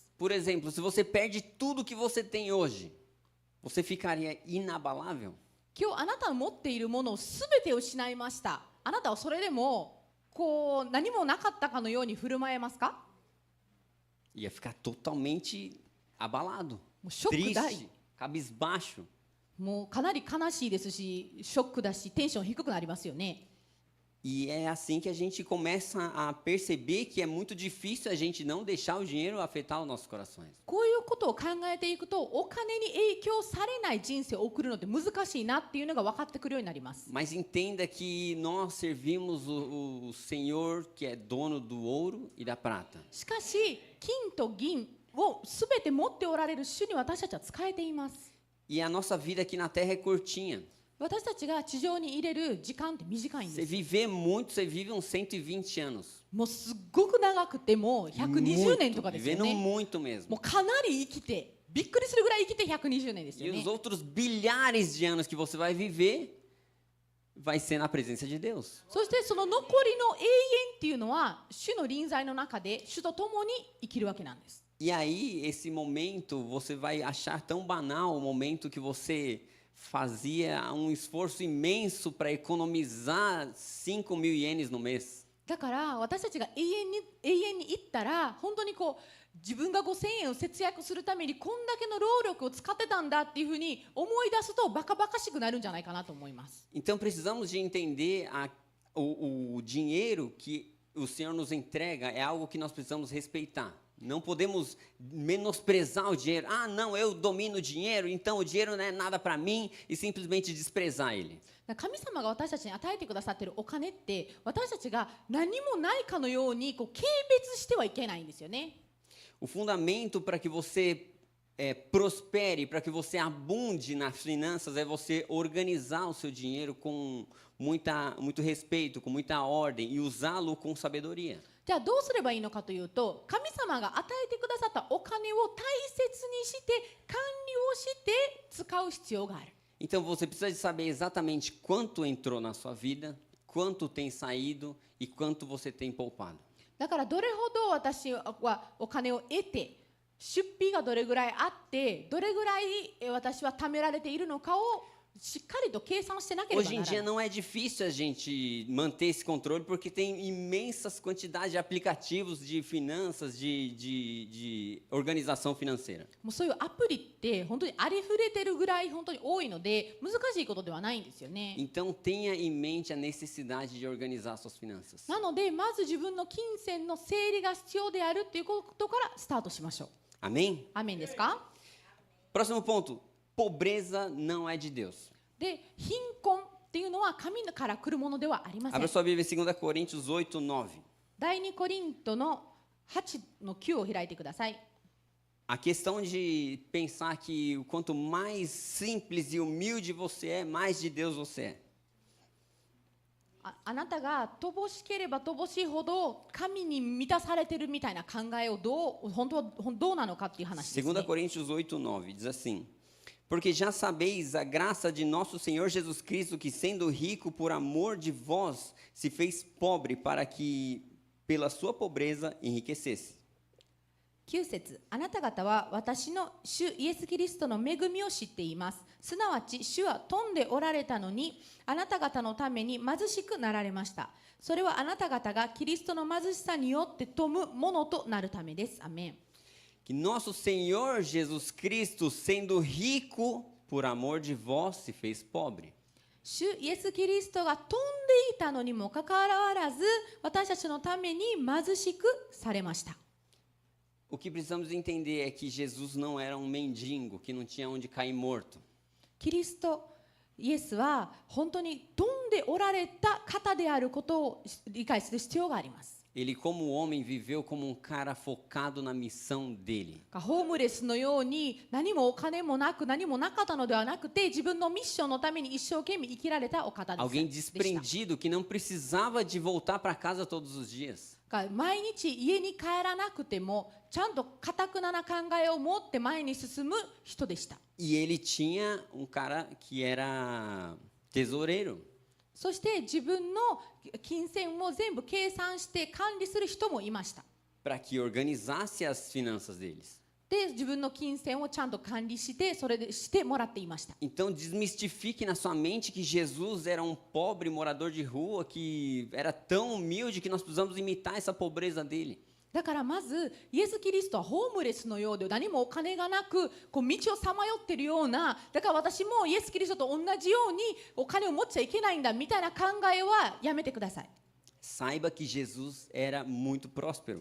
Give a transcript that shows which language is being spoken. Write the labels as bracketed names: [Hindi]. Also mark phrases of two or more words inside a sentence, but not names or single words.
[Portuguese] Por exemplo, se você perde tudo que você tem hoje, você ficaria inabalável? [Japanese] 今日あなたの持っているものをすべて失いました。あなたはそれでもこう何もなかったかのように振る舞えますか？ [Portuguese] Ia ficar totalmente abalado, [Japanese] もうショック大。 [Portuguese] triste, cabisbaixo. [Japanese] もうかなり悲しいですし、ショックだし、テンション低くなりますよね。 [Portuguese] E é assim que a gente começa a perceber que é muito difícil a gente não deixar o dinheiro afetar os nossos corações. [Japanese] こういうことを考えていくと、お金に影響されない人生を送るのって難しいなっていうのが分かってくるようになります。 [Portuguese] Mas entenda que nós servimos o Senhor que é dono do ouro e da prata. [Japanese] しかし、金と銀をすべて持っておられる主に私たちは仕えています。 [Portuguese] E a nossa vida aqui na terra é curtinha. [Japanese] 私たちが地上に入れる時間って短いん [Portuguese] Você [Japanese] です。 [Portuguese] viver muito, você vive uns 120 anos. [Japanese] もうすっごく長くても120年とかですよ [Portuguese] Vivendo [Japanese] ね。 [Portuguese] muito [Japanese] も [Portuguese] mesmo. [Japanese] うかなり生きて、びっくりするぐらい生きて120年ですよ [Portuguese] E [Japanese] ね [Portuguese] os。outros bilhares de anos que você vai viver vai ser na presença de Deus. [Japanese] そしてその残りの永遠っていうのは主の臨在の中で主と共に生きるわけなんです。 [Portuguese] E aí, esse momento, você vai achar tão banal o momento que você fazia um esforço imenso para economizar 5.000 ienes no mês. [Japanese] だから私たちが永遠に生ったら本当にこう自分が5000円を節約するためにこんだけの労力を使ってたんだっていうふうに思い出すとバカバカしくなるんじゃないかなと思います。 [Portuguese] Então, precisamos de entender o dinheiro que o Senhor nos entrega é algo que nós precisamos respeitar. Não podemos menosprezar o dinheiro. Ah, não, eu domino o dinheiro, então o dinheiro não é nada para mim e simplesmente desprezar ele. [Japanese] 神様が私たちに与えてくださっているお金って私たちが何もないかのようにこう軽蔑してはいけないんですよね。 [Portuguese] O fundamento para que você prospere, para que você abunde nas finanças, é você organizar o seu dinheiro com muito respeito, com muita ordem e usá-lo com sabedoria. [Japanese] じゃあどうすればいいのかというと、神様が与えてくださったお金を大切にして管理をして使う必要がある。 [Portuguese] Então você precisa de saber exatamente quanto entrou na sua vida, quanto tem saído e quanto você tem poupado. [Japanese] だからどれほど私はお金を得て、出費がどれぐらいあって、どれぐらい私は貯められているのかをしっかりと計算してなければ [Portuguese] Hoje [Japanese] な [Portuguese] em [Japanese] ら [Portuguese] dia [Japanese] ない。 [Portuguese] não é difícil a gente manter esse controle porque tem imensas quantidades de aplicativos de finanças, de organização financeira. [Japanese] もうそういうアプリって本当にありふれてるぐらい本当に多いので難しいことではないんですよね。 [Portuguese] Então tenha em mente a necessidade de organizar suas finanças. [Japanese] なのでまず自分の金銭の整理が必要であるっていうことからスタートしましょう。 [Portuguese] Amém? [Japanese] アーメンですか？ [Portuguese] Próximo ponto. Pobreza não é de Deus. [Japanese] で、貧困っていうのは神から来るものではありませ [Portuguese] Abra [Japanese] ん。 [Portuguese] sua Bíblia em 2 Coríntios 8, 9. [Japanese] 第2コリントの8の9を開いてください。 [Portuguese] A questão de pensar que o quanto mais simples e humilde você é, mais de Deus você é. [Japanese] あなたが乏しければ乏しいほど神に満たされてるみたいな考えを本当はどうなのかっていう話です、ね。 [Portuguese] 2 Coríntios 8, 9 diz assim: Porque já sabeis a graça de nosso Senhor Jesus Cristo, que sendo rico por amor de vós, se fez pobre para que pela sua pobreza enriquecesse. [Japanese] 9 節、あなた方は私の主イエス・キリストの恵みを知っています。すなわち主は富んでおられたのにあなた方のために貧しくなられました。それはあなた方がキリストの貧しさによって富むものとなるためです。アメン。 [Portuguese] Que nosso Senhor Jesus Cristo, sendo rico por amor de vós, se fez pobre. [Japanese] 主イエス・キリストが富んでいたのにもかかわらず私たちのために貧しくされました。 [Portuguese] O que precisamos entender é que Jesus não era um mendigo que não tinha onde cair morto. [Japanese] キリストイエスは本当に富んでおられた方であることを理解する必要があります。 [Portuguese] Ele, como homem, viveu como um cara focado na missão dele. [Japanese] ホームレスのように何もお金もなく何もなかったのではなくて自分のミッションのために一生懸命生きられたお方です。 [Portuguese] Alguém desprendido que não precisava de voltar para casa todos os dias. [Japanese] 毎日家に帰らなくてもちゃんと堅な考えを持って前に進む人でした。 [Portuguese] E ele tinha um cara que era tesoureiro. [Japanese] そして自分の金銭を全部計算して管理する人もいました。 [Portuguese] para que organizasse as finanças deles. [Japanese] で、自分の金銭をちゃんと管理して、それでしてもらっていました。 [Portuguese] Então desmistifique na sua mente que Jesus era um pobre morador de rua, que era tão humilde que nós precisamos imitar essa pobreza dele. [Japanese] だからまずイエス・キリストはホームレスのようで何もお金がなくこう道をさまよっているような、だから私もイエス・キリストと同じようにお金を持っちゃいけないんだみたいな考えはやめてください。 [Portuguese] Saiba que Jesus era muito próspero.